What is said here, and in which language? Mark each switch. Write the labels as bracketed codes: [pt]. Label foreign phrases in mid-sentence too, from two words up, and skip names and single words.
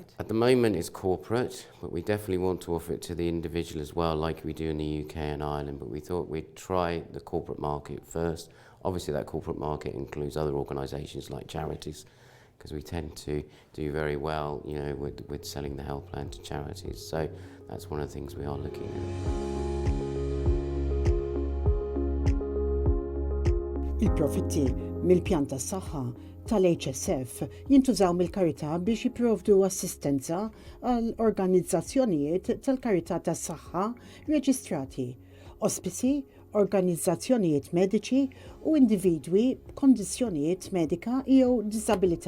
[en] At the moment it's corporate, but we definitely want to offer it to the individual as well, like we do in the UK and Ireland, but we thought we'd try the corporate market first. Obviously that corporate market includes other organisations like charities, because we tend to do very well, with selling the health plan to charities. So that's one of the things we are looking at. [mt] Il-profitti mill-pjan tas-saħħa tal-HSF jintużaw mill-karità biex jipprovdu assistenza għal organizzazzjonijiet tal-karità tas-saħħa reġistrati, ospizi, organizzazzjonijiet mediċi u individwi b'kondizzjonijiet medika jew diżabilità.